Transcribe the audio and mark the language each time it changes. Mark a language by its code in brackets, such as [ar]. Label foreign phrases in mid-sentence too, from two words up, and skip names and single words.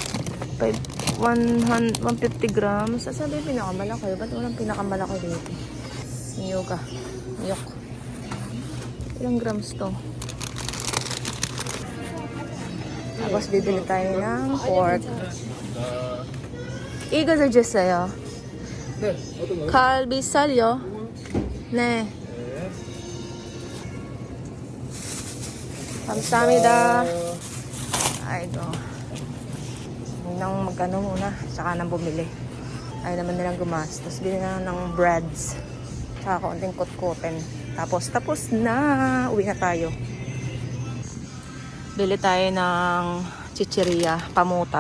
[en] 150 grams. [tl] Saan ba yung pinakamalaki? Ba't walang pinakamalaki dito? Miyok. Ilang grams to? Tapos bibili tayo ng pork. [ko] 이거 좀 주세요. 네, 어떤 거요? 갈비살요. 네. 감사합니다. [tl] Ayo. Nang magkano muna, saka nang bumili. Ay naman nilang gumastos. Bili na ng breads. Saka konting kutkutin. Tapos na. Uwi na tayo. Bili tayo ng chichirya, pamutat.